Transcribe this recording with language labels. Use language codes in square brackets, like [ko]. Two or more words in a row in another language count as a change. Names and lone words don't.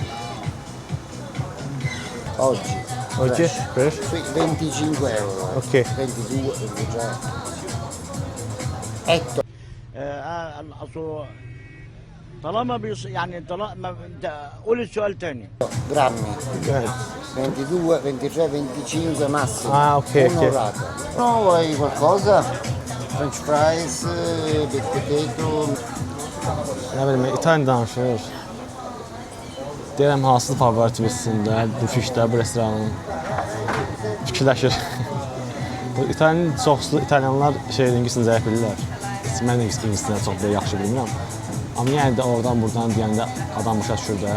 [it] Oggi. Oggi? Per? 25 euro. Ok. 22, 23. Ecco. [ar] اصل طالما يعني طالما قول السؤال تاني. [it] Grammi. Evet. 22, 23, 25 massimo. Ah, ok, ok. Un'orata. No, vuoi qualcosa? [en] French fries, baked potato. [az] Nə bilim, İtalyan danışır. Deyirəm, hansı favoritimizsində, bu fişdə, bu restoranın. Fikirləşir. İtalyan çoxsuz, İtalyanlar ingilisini zəif bilirlər. Mən ingilisini çox yaxşı bilmirəm. Amma yəni də oradan, buradan deyəndə adam başa düşür də.